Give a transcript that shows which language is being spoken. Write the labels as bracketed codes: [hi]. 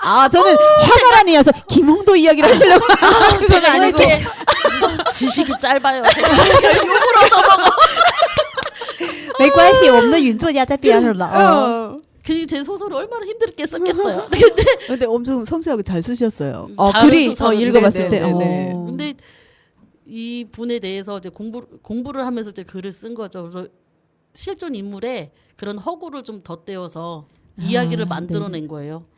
[ko] 저는 화가라니 해서 김홍도 이야기를 하시려고 그건 제가 아니고. 이렇게 지식이 짧아요. 제가 그래서 욕으로 넘어가. [zh] 没关系，我们的云作家在边上了。 [ko] 제 소설을 얼마나 힘들게 썼겠어요. 근데 엄청 섬세하게 잘 쓰셨어요. 다른 글이 소설은 읽어봤을 때. 네네네네. 근데 이 분에 대해서 이제 공부를 하면서 이제 글을 쓴 거죠. 그래서 실존 인물에 그런 허구를 좀 덧대어서 이야기를 만들어낸 거예요.